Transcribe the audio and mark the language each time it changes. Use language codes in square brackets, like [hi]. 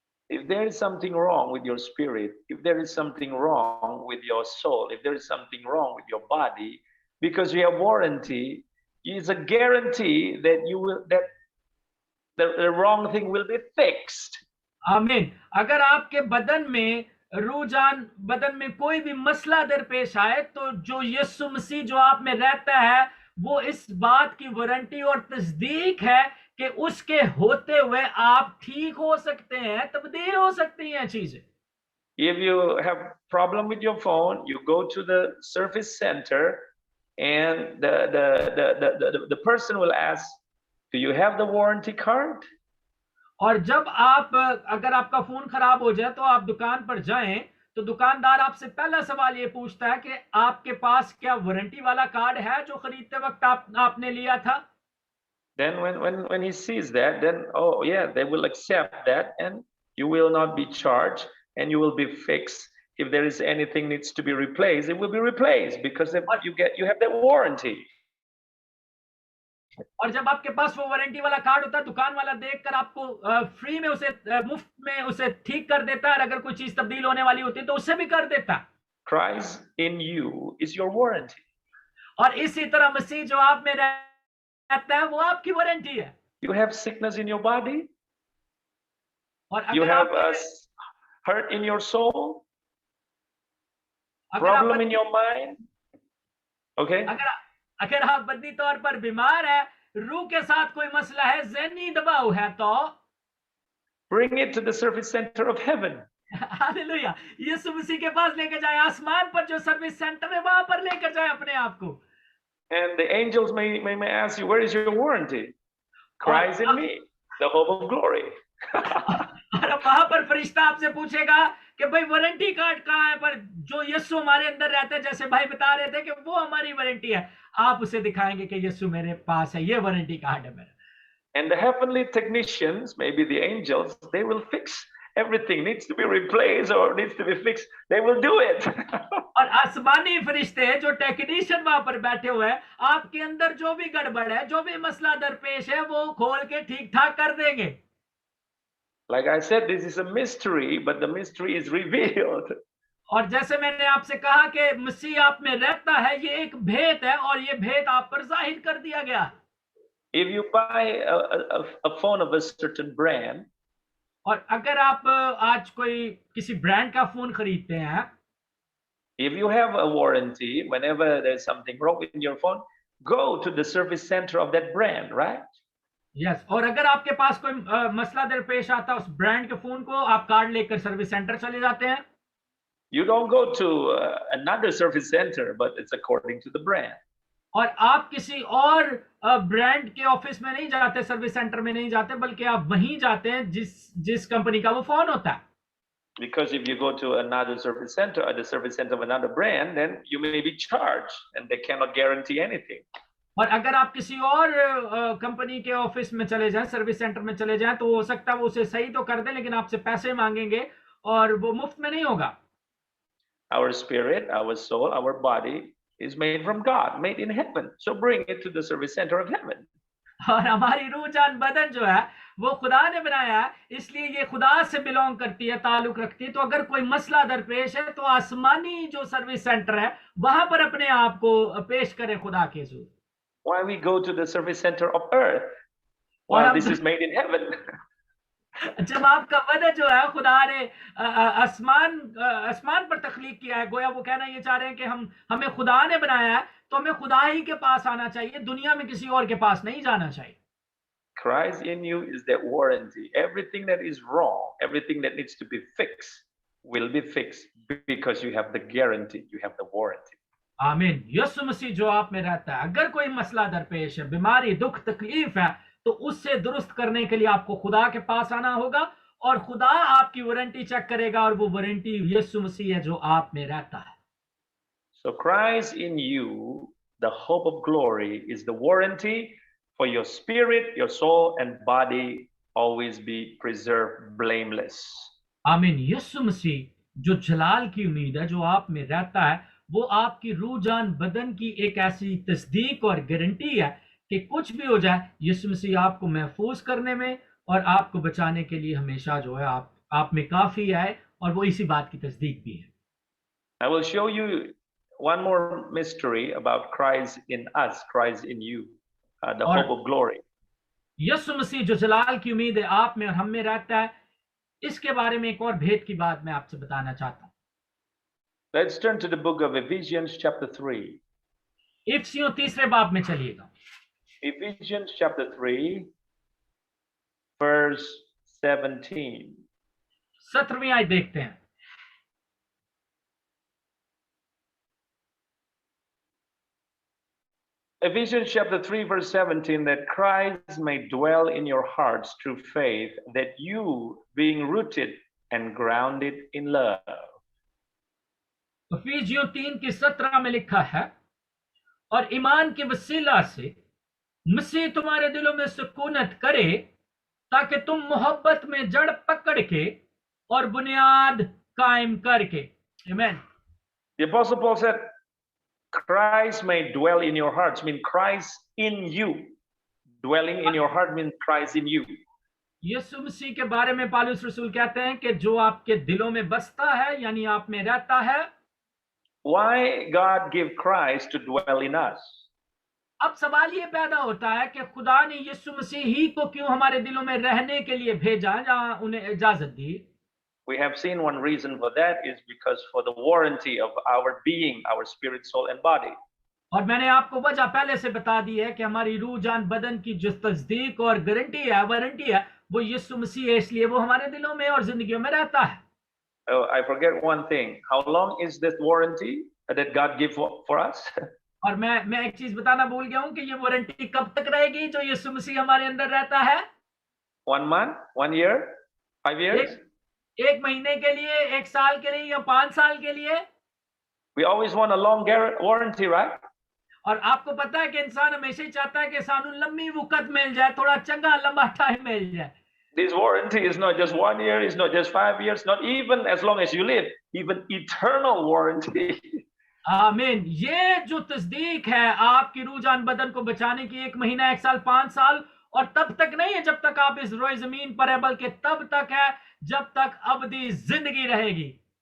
[en] If there is something wrong with your spirit, if there is something wrong with your soul, if there is something wrong with your body, because you have warranty, is a guarantee that you will, that the wrong thing will be fixed. [hi] आमीन. अगर आपके बदन में रूजान बदन में कोई भी मसला दरपेश आए तो जो यीशु मसीह जो आप में रहता है वो इस बात की वारंटी और तस्दीक है कि उसके होते हुए आप ठीक हो सकते हैं, तब्दील हो सकती हैं चीजें. [en] If you have problem with your phone, you go to the service center and the person will ask, do you have the warranty card? [hi] और जब आप अगर आपका फोन खराब हो जाए तो आप दुकान पर जाएं तो दुकानदार आपसे पहला सवाल ये पूछता है कि आपके पास क्या वारंटी वाला कार्ड है जो खरीदते वक्त आपने लिया था. [en] Then when he sees that, then oh yeah, they will accept that and you will not be charged and you will be fixed. If there is anything needs to be replaced, it will be replaced because you have that warranty. [hi] और जब आपके पास वो warranty वाला card होता है, दुकान वाला देखकर आपको फ्री में उसे मुफ्त में उसे ठीक कर देता है, और अगर कोई चीज तब्दील होने वाली होती है तो उससे भी कर देता है. [en] Christ in you is your warranty. [hi] और इसी तरह मसीह जो आप में रहता है वो आपकी वारंटी है. [en] You have sickness in your body. [hi] और [en] you have hurt in your soul. Problem in your mind. Okay. [hi] अगर आप बदनी तौर पर बीमार है, रूह के साथ कोई मसला है, ज़हनी दबाव है, तो [en] bring it to the service center of heaven. [hi] Hallelujah. यीशु मसीह के पास लेकर जाए, आसमान पर जो सर्विस सेंटर है वहां पर लेकर जाए अपने आप को. [en] And the angels may ask you, where is your warranty? Christ in me, the hope of glory. [hi] और वहां पर फरिश्ता आपसे पूछेगा कि भाई वारंटी कार्ड कहाँ है, पर जो यीशु हमारे अंदर रहते हैं, जैसे भाई बता रहे थे कि वो हमारी वारंटी है, आप उसे दिखाएंगे कि यीशु मेरे पास है, ये वारंटी कार्ड है मेरा. [en] And the heavenly technicians, maybe the angels, they will fix everything needs to be replaced or needs to be fixed. They will do it. [hi] और आसमानी फरिश्ते जो टेक्नीशियन वहां पर बैठे हुए हैं, आपके अंदर जो भी गड़बड़ है, जो भी मसला दरपेश है, वो खोल के ठीक ठाक कर देंगे. [en] Like I said, this is a mystery, but the mystery is revealed. [hi] और जैसे मैंने आपसे कहा कि मसीह आप में रहता है, ये एक भेद है और ये भेद आप पर जाहिर कर दिया गया. [en] If you buy a phone of a certain brand, [hi] और अगर आप आज कोई किसी ब्रांड का फोन खरीदते हैं, [en] if you have a warranty, whenever there's something wrong with your phone, go to the service center of that brand, right? Yes. [hi] और अगर आपके पास कोई मसला दरपेश आता है उस ब्रांड के फोन को, आप कार्ड लेकर सर्विस सेंटर चले जाते हैं. [en] You don't go to another service center, but it's according to the brand. [hi] और आप किसी और ब्रांड के ऑफिस में नहीं जाते, सर्विस सेंटर में नहीं जाते, बल्कि आप वहीं जाते हैं जिस कंपनी का वो फोन होता है. [en] Because if you go to another service center or the service center of another brand, then you may be charged and they cannot guarantee anything. [hi] और अगर आप किसी और कंपनी के ऑफिस में चले जाएं, सर्विस सेंटर में चले जाएं, तो हो सकता है वो उसे सही तो कर दे, लेकिन आपसे पैसे मांगेंगे और वो मुफ्त में नहीं होगा. [en] Our spirit, our soul, our body is made from God, made in heaven. So bring it to the service center of heaven. [hi] और हमारी रूह जान बदन जो है वो खुदा ने बनाया है, इसलिए ये खुदा से बिलोंग करती है, ताल्लुक रखती है। तो अगर कोई मसला दरपेश है तो आसमानी जो सर्विस सेंटर है वहां पर अपने आप को पेश करें खुदा के हज़ूर। [en] Why we go to the service center of earth [hi] और [en] while [hi] हम [en] this is made in heaven? [hi] जब आपका वजह जो है खुदा ने आसमान पर तख्लीक किया है, गोया वो कहना ये चाह रहे हैं कि हमें खुदा ने बनाया है, तो हमें खुदा ही के पास आना चाहिए, दुनिया में किसी और के पास नहीं जाना चाहिए। [en] Christ in you is that warranty. Everything that is wrong, everything that needs to be fixed will be fixed because you have the guarantee, you have the warranty. [hi] आमीन। यीशु मसीह जो आप में रहता है, अगर कोई मसला दरपेश है, बीमारी, दुख, तकलीफ है, तो उससे दुरुस्त करने के लिए आपको खुदा के पास आना होगा और खुदा आपकी वारंटी चेक करेगा और वो वारंटी यीशु मसीह है जो आप में रहता है। [en] So Christ in you, the hope of glory, is the warranty for your spirit, your soul and body always be preserved blameless. [hi] आमीन। यीशु मसीह जो जलाल की उम्मीद है जो आप में रहता है, वो आपकी रूह जान बदन की एक ऐसी तस्दीक और गारंटी है कि कुछ भी हो जाए, यीशु मसीह आपको महफूज करने में और आपको बचाने के लिए हमेशा जो है आप में काफी है, और वो इसी बात की तस्दीक भी है। [en] I will show you one more mystery about Christ in us, Christ in you, the hope of glory. [hi] यीशु मसीह जो जलाल की उम्मीद है आप में और हम में रहता है, इसके बारे में एक और भेद की बात मैं आपसे बताना चाहता हूँ। [en] Let's turn to the book of Ephesians chapter 3. [hi] इफिसियों 3 बाब में चलिएगा। [en] Ephesians chapter 3 verse 17. [hi] 17वीं आयत देखते हैं। [en] Ephesians chapter 3 verse 17, that Christ may dwell in your hearts through faith, that you, being rooted and grounded in love. [hi] इफिसियों 3:17 में लिखा है, और ईमान के वसीला से मसीह तुम्हारे दिलों में सुकूनत करे, ताकि तुम मोहब्बत में जड़ पकड़ के और बुनियाद कायम करके। आमीन। [en] The Apostle Paul said, Christ may dwell in your hearts, mean Christ in you. Dwelling in your heart means Christ in you. [hi] यीशु मसीह के बारे में पौलुस रसूल कहते हैं कि जो आपके दिलों में बसता है, यानी आप में रहता है। [en] Why God give Christ to dwell in us? [hi] अब सवाल ये पैदा होता है कि खुदा ने यीशु मसीह ही को क्यों हमारे दिलों में रहने के लिए भेजा, जहां उन्हें इजाजत दी। [en] We have seen one reason for that is because for the warranty of our being, our spirit, soul and body. [hi] और मैंने आपको वजह पहले से बता दी है कि हमारी रूह जान बदन की जो तस्दीक और गारंटी है, वारंटी है, वो यीशु मसीह है, इसलिए वो हमारे दिलों में और जिंदगियों में रहता है। [en] Oh, I forget one thing. How long is this warranty that God give for us? [hi] और मैं एक चीज बताना भूल गया हूं कि ये वारंटी कब तक रहेगी जो यीशु मसीह हमारे अंदर रहता है। [en] 1 month, 1 year, 5 years? [hi] एक महीने के लिए, 1 साल के लिए या 5 साल के लिए। [en] We always want a long warranty, right? [hi] और आपको पता है कि इंसान हमेशा ही चाहता है कि सानू लंबी वक्त मिल जाए, थोड़ा चंगा लंबा टाइम मिल जाए। [en] This warranty is not just 1 year, it's not just 5 years, not even as long as you live, even eternal warranty. [hi] आमीन। ये जो तस्दीक है आपकी रूह जान बदन को बचाने की, 1 महीना, 1 साल, 5 साल, और तब तक नहीं है जब तक आप इस रोए जमीन पर है, बल्कि तब तक है जब तक अबदी जिंदगी रहेगी।